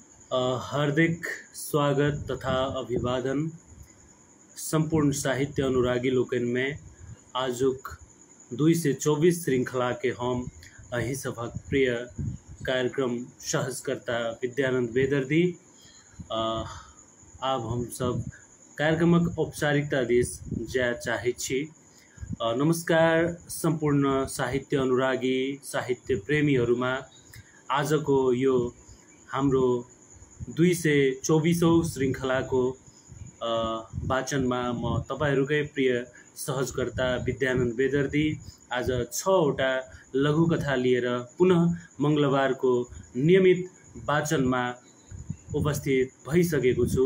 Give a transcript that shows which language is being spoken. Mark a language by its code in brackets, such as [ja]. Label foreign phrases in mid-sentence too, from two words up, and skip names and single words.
[mai] हार्दिक स्वागत तथा अभिवादन संपूर्ण साहित्य अनुरागी लोकन में आजुक 224 श्रृंखला के हम अही सभक प्रिय कार्यक्रम सहजकर्ता विद्यानंद बेदर्दी आब हम सब कार्यक्रमक औपचारिकता दिस जा चाहे छी। [ne] नमस्कार संपूर्ण साहित्य अनुरागी साहित्य प्रेमीहरूमा आजको यो हाम्रो 224औं श्रृङ्खलाको वाचनमा म तपाईहरुकै प्रिय सहजकर्ता विद्यानन्द बेदर्दी आज 6वटा लघुकथा लिएर पुनः मंगलबारको नियमित वाचनमा उपस्थित भइसकेको छु।